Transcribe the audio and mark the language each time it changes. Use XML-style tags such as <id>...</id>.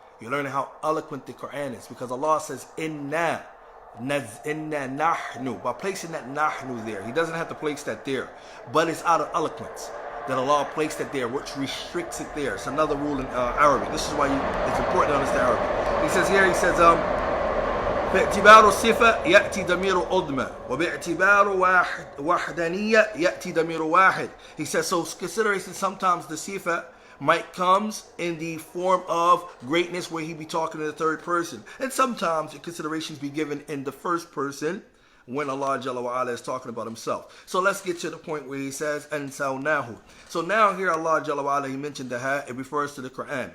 <en>You're learning how eloquent the Quran is. Because Allah says, inna nahnu. By placing that nahnu there, he doesn't have to place that there. But it's out of eloquence that Allah placed it there, which restricts it there. It's another rule in Arabic. This is why it's important to understand Arabic. He says here,</en> <ar>باعتبار الصفة يأتي ضمير عظمى وباعتبار وحدانية يأتي ضمير واحد.</ar> <en>He says, so consideration, sometimes the sifa might comes in the form of greatness where he be talking to the third person. And sometimes the considerations be given in the first person when Allah Jalla wa Ala is talking about himself. So let's get to the point where he says, أَنْسَوْنَاهُ. So now here Allah Jalla wa Ala, he mentioned the ha, it refers to the Quran.</en>